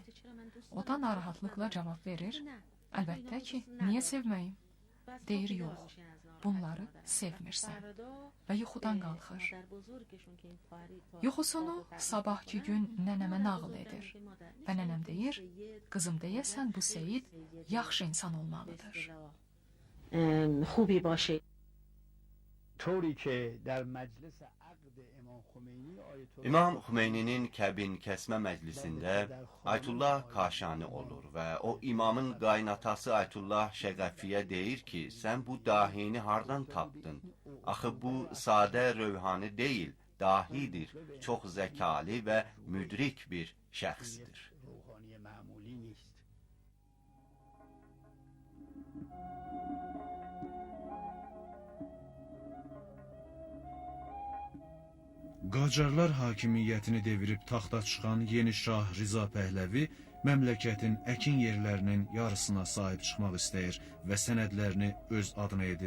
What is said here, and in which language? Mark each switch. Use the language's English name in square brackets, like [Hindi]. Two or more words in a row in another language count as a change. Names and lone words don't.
[Azerbaijani] O da narahatlıqla cavab verir. Əlbəttə ki, niyə sevməyim? Deyir, yox, bunları sevmirsən. Və yuxudan qalxır. Yuxusunu sabahki gün nənəmə nağıl edir. Və nənəm deyir, qızım deyəsən bu Seyid yaxşı insan olmalıdır. [Persian] خوبی باشه طوری که در مجلس عقد امام خمینی [Azerbaijani] İmam Xümeyninin kəbin kəsmə məclisində Aytullah Kaşani olur və o imamın qaynatası Aytullah Şəqəfiyə deyir ki, sən bu dahini hardan tapdın? Axı bu sadə rövhani deyil, dahidir, çox zəkalı və müdrik bir şəxsdir. [Persian] روحانی معمولی نیست. [Azerbaijani] Qacarlar hakimiyyətini devirib taxta çıxan yeni şah Rza Pəhləvi məmləkətin əkin yerlərinin yarısına sahib çıxmaq istəyir və sənədlərini öz adına edir.